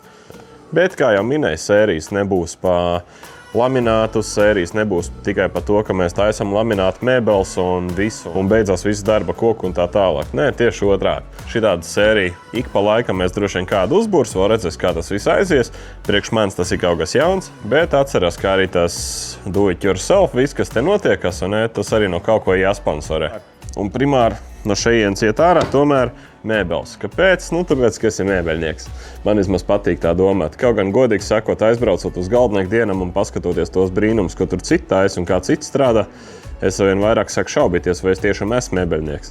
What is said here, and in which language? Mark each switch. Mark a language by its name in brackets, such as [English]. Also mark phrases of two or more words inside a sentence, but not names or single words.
[Latvian] Bet, kā jau minēju, sērijas nebūs pa laminātu, sērijas nebūs tikai par to, ka mēs taisam laminātu mēbeles un visu, un beidzās visu darba koku un tā tālāk. Nē, tieši otrādi. Šitāda sērija ik pa laikam mēs droši vien kādu uzbūrs, vēl redzēs, kā tas viss aizies. Priekš manis tas ir kaut kas jauns, bet atceras, kā arī tas [English] do it yourself, [Latvian] viss, kas te notiekas, un tas arī no kaut ko jāsponsorē. Un primāri no šejienes iet ārā tomēr mēbeles. Kāpēc? Tāpēc, ka esi mēbeļnieks. Man vismaz patīk tā domāt. Kaut gan godīgi sakot, aizbraucot uz Galdnieku dienam un paskatoties tos brīnumus, ko tur citi taisa un kā cits strādā, es vien vairāk saku šaubīties, vai es tiešām esmu mēbeļnieks.